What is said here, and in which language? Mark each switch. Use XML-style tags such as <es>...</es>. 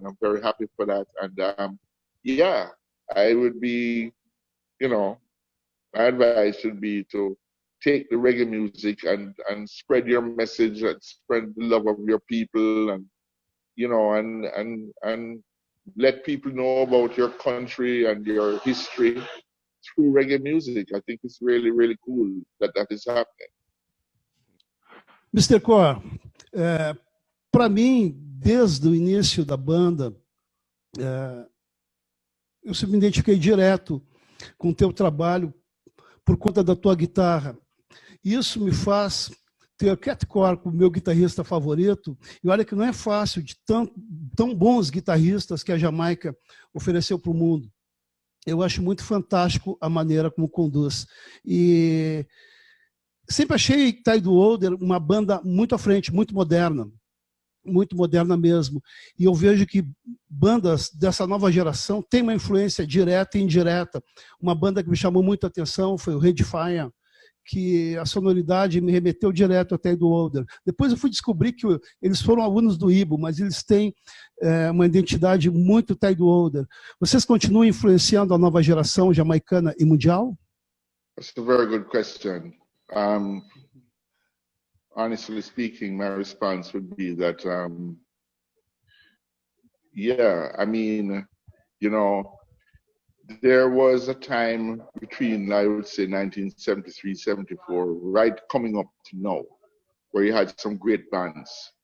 <en>I'm very happy for that. And yeah, I would be, you know, my advice should be to take the reggae music and spread your message and spread the love of your people, and, you know, and let people know about your country and your history through reggae music. I think it's really, really cool that that is happening. Mr.</en> <pt>Coore, para mim, desde o início da banda, eu sempre me identifiquei direto com o teu trabalho por conta da tua guitarra. Isso me faz ter o CAT COORE como meu guitarrista favorito. E olha que não é fácil, de tão bons guitarristas que a Jamaica ofereceu para o mundo. Eu acho muito fantástico a maneira como conduz. E sempre achei Tidal Holder uma banda muito à frente, muito moderna mesmo. E eu vejo que bandas dessa nova geração têm uma influência direta e indireta. Uma banda que me chamou muita atenção foi o Redfire, que a sonoridade me remeteu direto até do Holder. Depois eu fui descobrir que eles foram alunos do Ibo, mas eles têm uma identidade muito Tidal Holder. Vocês continuam influenciando a nova geração jamaicana e mundial?</pt> <en>That's a very good question. honestly speaking, my response would be that, yeah, I mean, you know, there was a time between, I would say, 1973, 74, right coming up to now, where you had some great bands.</en>